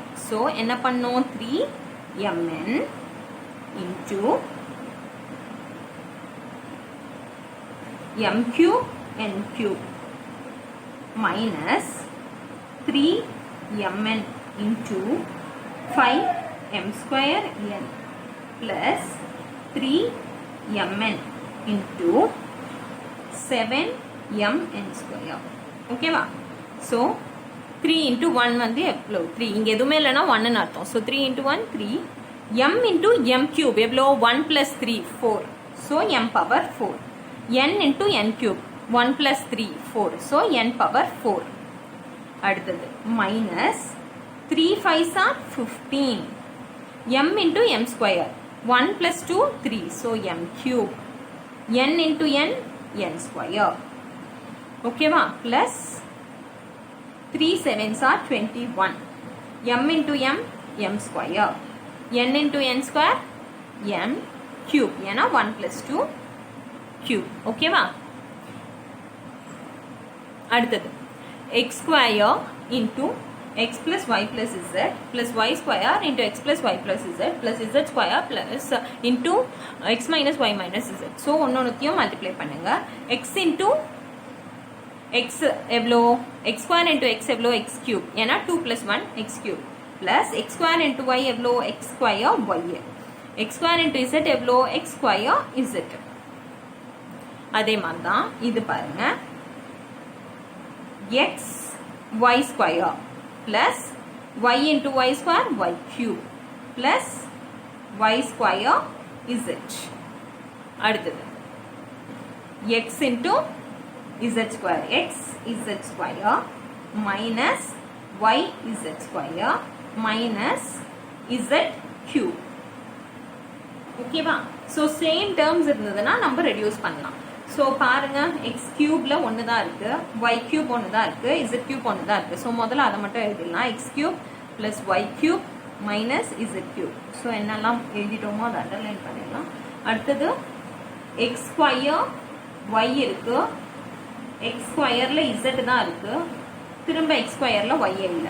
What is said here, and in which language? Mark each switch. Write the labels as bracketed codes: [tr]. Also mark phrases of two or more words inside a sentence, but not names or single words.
[en] So [ta] என்ன பண்ணோம் [en] 3mn into m cube n cube minus 3mn into 5m square n plus 3mn into 7mn square. Okay va? [ta] So 3 into 1 வந்து எவ்வளோ 3 இங்கே எதுவுமே இல்லைன்னா 1 அர்த்தம். [en] ஸோ 3 into 1 3 m into m cube எவ்வளோ 1 plus 3 4. ஸோ m power 4. n into n cube 1 plus 3 4. ஸோ n power 4. அடுத்தது minus 3 5s are 15. m into m square 1 plus 2 3. ஸோ m cube. n into n n square. Okay va? Plus 3 7s are 21. m into m m square. n into n square m cube. ஏன்னா 1 plus 2 cube. Okay va? அடுத்தது x square into x plus y plus z plus y square into x plus y plus z plus z square plus into x minus y minus z. [ta] So ஒன்னொன்னுத்தையும் மல்டிப்ளை பண்ணுங்க. [en] x into x எவ்வளோ x square into x எவ்வளோ x cube. ஏன்னா 2 plus 1 x cube plus x square into y எவ்வளோ x square y. x square into z எவ்வளோ x square z. [ta] அதே மாதிரி தான் இது பாருங்க [en] x y square plus y into y square y cube plus y square z. அடுத்தது x into z square x z square minus y z square minus z cube. [ta] Okay va? [en] So same terms [ta] இருந்ததுன்னா நம்ம ரெடியூஸ் பண்ணலாம். ஸோ பாருங்க [en] x cube [ta] ஒன்று தான் இருக்கு, [en] y cube [ta] ஒன்று தான் இருக்கு, [en] z cube [ta] ஒன்று தான் இருக்கு. ஸோ முதல்ல அதை மட்டும் எழுதிடலாம். [en] x cube plus y cube minus z cube. [ta] ஸோ என்னெல்லாம் எழுதிட்டோமோ அதை அண்டர்லைன் பண்ணிடலாம். அடுத்தது [en] x square y [ta] இருக்கு, x ஸ்கொயர்ல z தான் இருக்கு, திரும்ப x ஸ்கொயர்ல y இல்லை.